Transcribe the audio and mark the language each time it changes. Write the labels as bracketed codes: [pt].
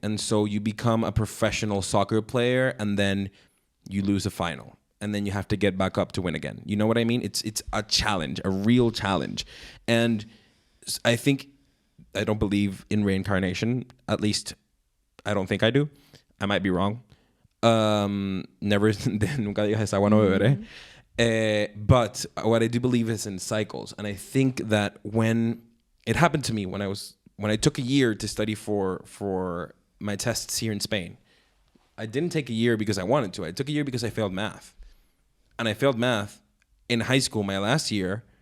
[en] And so you become a professional soccer player, and then you lose a final. And then you have to get back up to win again. You know what I mean? It's a challenge, a real challenge. And I don't believe in reincarnation. At least, I don't think I do. I might be wrong. [es] Nunca digas agua no beberé. [en] But what I do believe is in cycles. And I think that when it happened to me when I took a year to study for my tests here in Spain. I didn't take a year because I wanted to. I took a year because I failed math. And I failed math in high school my last year.